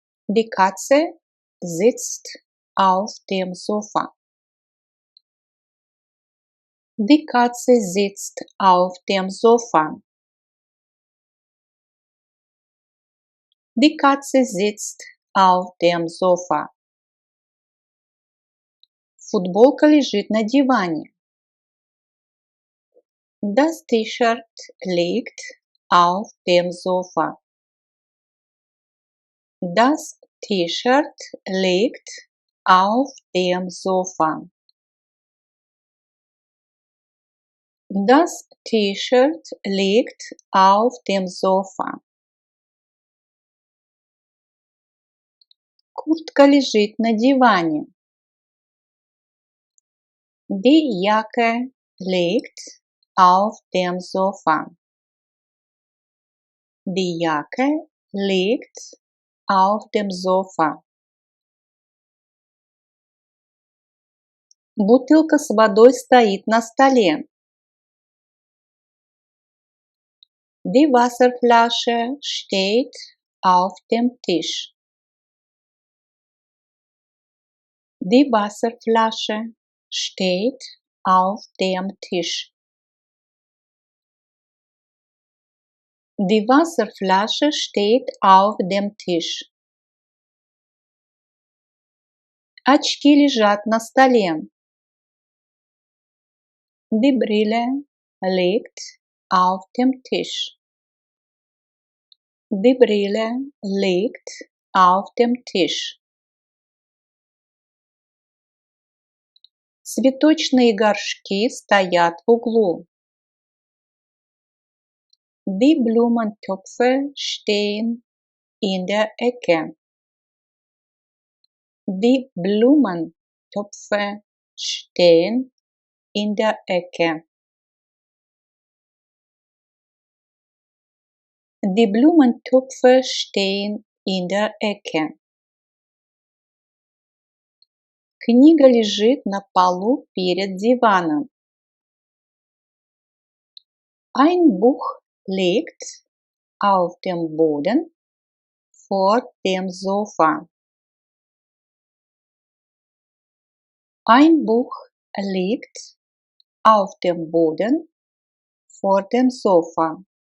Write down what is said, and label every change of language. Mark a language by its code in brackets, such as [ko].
[de] Die Katze sitzt auf dem Sofa. Die Katze sitzt auf dem Sofa. Die Katze sitzt auf dem Sofa. [ru] Футболка лежит на диване. [de] Das T-Shirt liegt auf dem Sofa. Das T-Shirt liegt auf dem Sofa. Das T-Shirt liegt auf dem Sofa. [ru] Куртка лежит на диване. [de] Die Jacke liegt auf dem Sofa. Die Jacke liegt auf dem Sofa. [ru] Бутылка с водой стоит на столе. [de] Die Wasserflasche steht auf dem Tisch. Die Wasserflasche steht auf dem Tisch. Die Wasserflasche steht auf dem Tisch. [ru] Очки лежат на столе. [de] Die Brille liegt auf dem Tisch. Die Brille liegt auf dem Tisch. [ru] Цветочные горшки стоят в углу. [de] Die Blumentöpfe stehen in der Ecke. Die Blumentöpfe stehen in der Ecke. Die Blumentöpfe stehen in der Ecke. [ru] Книга лежит на полу перед диваном. [de] Ein Buch liegt auf dem Boden vor dem Sofa. Ein Buch liegt auf dem Boden vor dem Sofa.